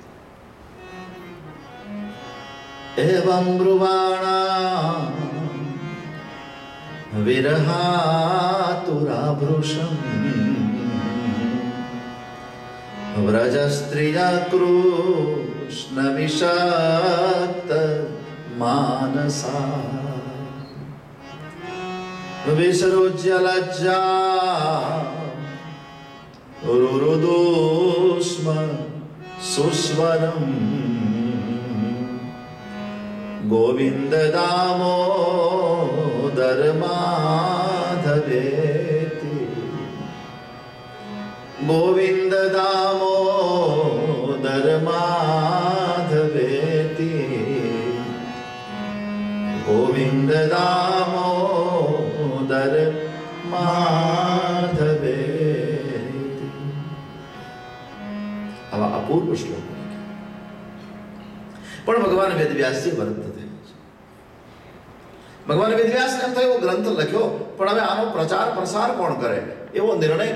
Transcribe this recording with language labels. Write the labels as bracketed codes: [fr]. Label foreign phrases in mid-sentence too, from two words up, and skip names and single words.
[sa] એવં બ્રુવાણા વિરહાતુરાભૃશમ વ્રજસ્ત્રિયા કૃષ્ણ વિષાક્ત માનસા વિસૃજ્ય લજ્જા રુરુદુસ્મ સુસ્વરમ गोविंद दामोदर माधवेति, गोविंद दामोदर माधवेति, गोविंद दामोदर माधवेति। [gu] આવા અપૂર્વ શ્લોક પણ ભગવાન વેદવ્યાસજી વર્ત થયા છે। ભગવાન વેદવ્યાસને એમ થયો ગ્રંથ લખ્યો, પણ હવે આનો પ્રચાર પ્રસાર કોણ કરે એવો નિર્ણય